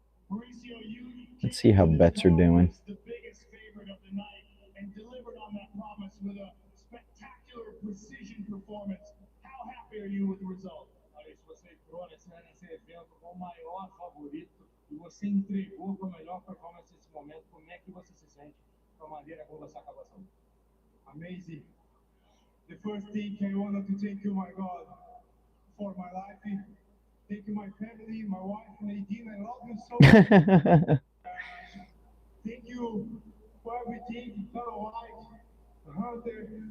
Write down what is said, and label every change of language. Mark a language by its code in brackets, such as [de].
[en] Mauricio, you Let's see how bets are doing. the biggest favorite of the night and delivered on that promise with a spectacular precision performance. How happy are you with the result? [pt] Maurício, você entrou nesse evento como o maior favorito e você entregou com a melhor performance nesse momento. Como é que você se sente com a maneira como você acabou essa luta? [en] Amazing. The first thing I wanted to thank you, my God, for my life. Thank you, my family, my wife, Nadine. I love you so much. Thank you for everything, fellow wife, Hunter.